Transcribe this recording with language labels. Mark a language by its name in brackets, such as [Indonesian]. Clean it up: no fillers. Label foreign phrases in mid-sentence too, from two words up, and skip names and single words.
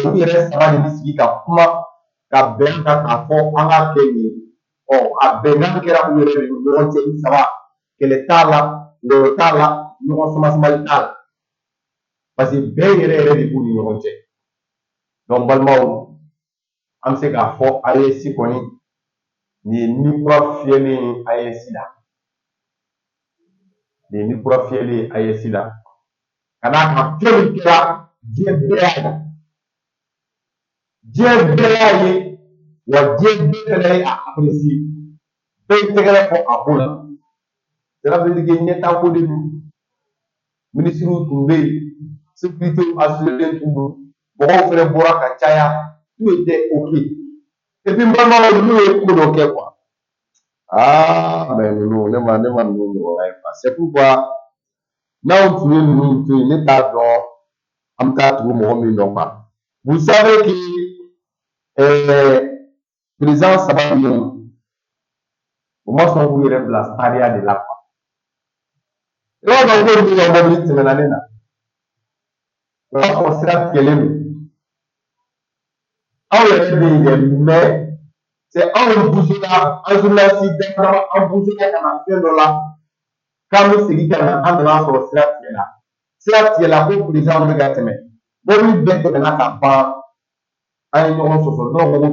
[Bambara] u yɛrɛ saba de bɛ sigi ka kuma ka bɛn kan k'a fɔ an k'a kɛ nin ye a bɛnkan kɛra u yɛrɛ de ni ɲɔgɔn cɛ u saba kɛlɛ t'a la wɔyɔ t'a la ɲɔgɔn samasabali t'a la parce que bɛn yɛrɛ yɛrɛ de b'u ni ɲɔgɔn cɛ donc balimaw an bɛ se k'a fɔ AES kɔni nin ye ni kura fiyɛlen ye AES la nin ye ni kura fiyɛlen ye AES la ka d'a kan fɛn min kɛra diɲɛ bɛɛ y'a dɔn diɲɛ bɛɛ y'a ye wa diɲɛ bɛɛ fɛnɛ ye a apprécié bɛɛ ye tɛgɛrɛ fɔ a ko la [French] cela veut dire que [Bambara] ɲɛtaako de don ministres tun bɛ yen [French] sécurité assurée [Bambara] tun don mɔgɔw fɛnɛ bɔra ka caya [French] tout était ok et puis [Bambara] n balimaw n'u ye ko dɔ kɛ quoi mais ninnu ne ma ninnu ɲɔgɔnna ye quoi [French] c'est pourquoi [Bambara] n'anw tun ye ninnu to yen ne t'a dɔn an bɛ taa tugu mɔgɔ min nɔ quoi [French] vous savez que président [Bambara] saba ninnu u ma sɔn k'u yɛrɛ bila sariya de la quoi i b'a dɔn ko olu ka mɔbili tɛmɛna ne na o y'a sɔrɔ sira tigɛlen don anw yɛrɛ bɛ yen dɛ [French] mais c'est [Bambara] anw bougera an journaliste dama an bougera ka na fɛn dɔ la k'an bɛ segin ka na an nana sɔrɔ sira tigɛla ko président bɛ ka tɛmɛ mɔbili bɛɛ tɛmɛna ka ban an ye ɲɔgɔn sɔsɔ dɔw ko